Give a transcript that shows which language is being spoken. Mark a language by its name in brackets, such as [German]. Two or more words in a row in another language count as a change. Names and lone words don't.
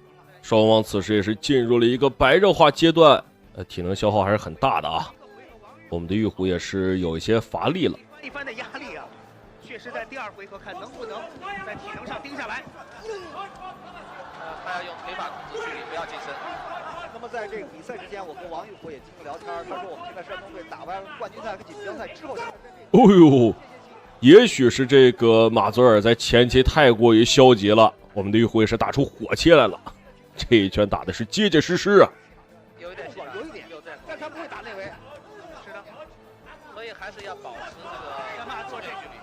[Chinese] 雙方此時也是進入了一個白熱化階段，體能消耗還是很大的啊。我們的玉虎也是有一些乏力了。一番的壓力啊，確實在第二回合看能不能在體能上盯下來。他要用腿法控制距離，不要近身。那麼在這個比賽之前，我和王玉虎也進行聊天，他說我們現在山東隊打完冠軍賽和錦標賽之後，哦呦，也許是這個馬佐爾在前期太過於消極了，我們的玉虎也是打出火氣來了。這一拳打的是結結實實啊，有一點，但他不會打內圍。是的，所以還是要保持這個詹馬佐這距離。